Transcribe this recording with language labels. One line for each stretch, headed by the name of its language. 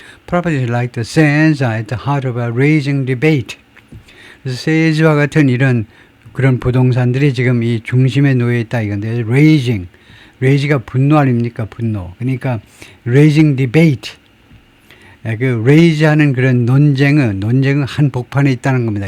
English: Properties like the sands are at the heart of a raging debate.
Korean: 그래서 세즈와 같은 그런 부동산들이 지금 이 중심에 놓여 있다 이건데 rage가 분노 아닙니까? 분노.
English: 그러니까 raging debate.
Korean: 그 rage하는 그런 논쟁은 한복판에 있다는 겁니다.